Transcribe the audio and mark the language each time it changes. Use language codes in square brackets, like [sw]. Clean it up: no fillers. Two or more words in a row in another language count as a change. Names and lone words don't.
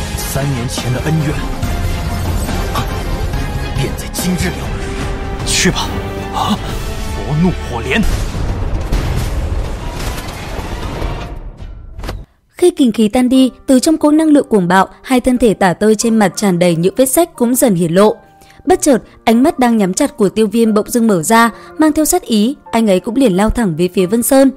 [zh] 3 年前的恩怨便在今日了。去吧！佛怒火莲。 [vi] Khi kình khí tan đi, từ trong cỗ năng lượng cuồng bạo, hai thân thể tả tơi trên mặt tràn đầy những vết rách cũng dần hiển lộ. Bất chợt, ánh mắt đang nhắm chặt của Tiêu Viêm bỗng dưng mở ra, mang theo sát ý, anh ấy cũng liền lao thẳng về phía Vân Sơn.